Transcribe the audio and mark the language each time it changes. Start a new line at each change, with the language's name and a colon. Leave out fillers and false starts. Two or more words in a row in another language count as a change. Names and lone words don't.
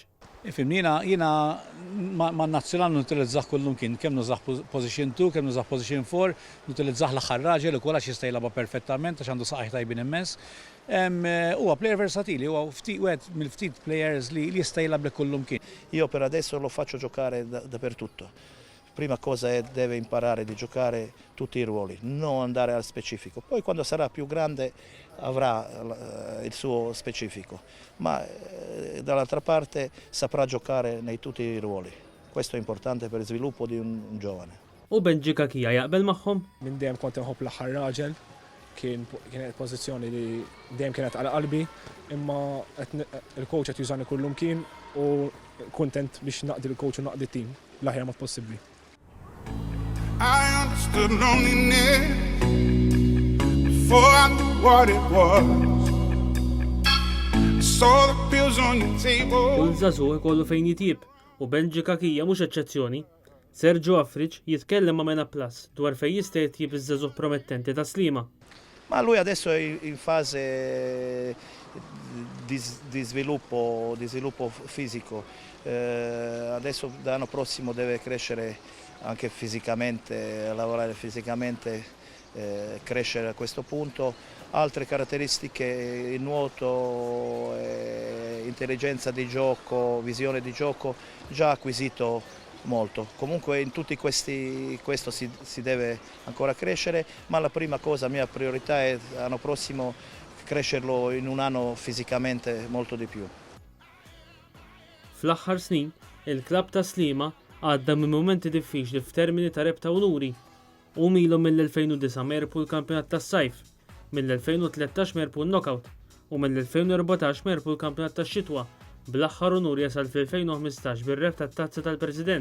Maltese: Ifimni jiena ma' nazzjonal nutilizzaħ kullum kien, kemm nużaħ position 2, kemm nużaħ position 4, nutilizzaħ l-aħħar raġel u kollax jista' jilagħba perfettament għax għandu saqajh tajbin immens. Huwa player versatili, huwa wieħed mill-ftit players li jista' jilagħab kullum kien.
Italian: Io per adesso lo faccio giocare dappertutto. Prima cosa è deve imparare di giocare tutti i ruoli, non andare al specifico. Poi quando sarà più grande avrà il suo specifico, ma dall'altra parte saprà giocare nei tutti i ruoli. Questo è importante per il sviluppo di un giovane.
Maltese: U Benji Kakija jaqbel magħhom? Minn dejjem kont inħobb l-aħħar raġel, kienet pożizzjoni li dejjem kienet għal qalbi, imma il-coach qed jużani kullum kien u kuntent biex naqdi l-coach u naqdi t-tim l-aħjar mod possibbli.
English: I understood loneliness before I knew what it was. I saw the pills on your table.
Maltese: Kull żagħżugħ ikollu fejn jitjieb u Benji Kakija mhux eċċezzjoni. Sergio Afriġ jitkellem ma' Mena Plus dwar fejn jista' jitjieb iż-żagħżugħ promettenti ta' Sliema.
Italian: Ma lui adesso è in fase di sviluppo fisico. Adesso l'anno prossimo deve crescere anche fisicamente, lavorare fisicamente, crescere a questo punto. Altre caratteristiche, il nuoto, intelligenza di gioco, visione di gioco, già acquisito molto. Comunque in tutti questo si deve ancora crescere, ma la prima cosa, mia priorità è l'anno prossimo crescerlo in un anno fisicamente molto di più.
Maltese: Fl-aħħar snin, il-klabb ta' Sliema għadda minn momenti diffiċli f'termini ta' rebta unuri. U milhom mill-2009 merpu l-kampjonat tas-sajf, mill-2013 merpu l-knockout u mill-2014 merpu l-kampjonat tax-xitwa, bl-aħħar unur jasal fl-2015 bir-reb tat-tazza tal-President.